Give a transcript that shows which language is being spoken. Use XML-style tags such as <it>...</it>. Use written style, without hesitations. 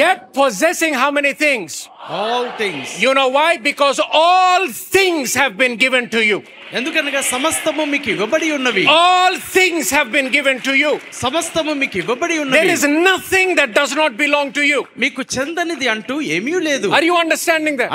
<en>Yet possessing how many things? All things. You know why? Because all things have been given to you.</en> <te>ఎందుకనగా సమస్తము మీకు ఇవ్వబడి ఉన్నవి.</te> <en>All things have been given to you.</en> <te>సమస్తము మీకు ఇవ్వబడి</te> <en>There</en> <te>ఉన్నవి.</te> <en>is nothing that does not belong to you.</en> <te>మీకు చెందనిది అంటూ ఏమీ లేదు.</te> <en>Are you understanding that?</en>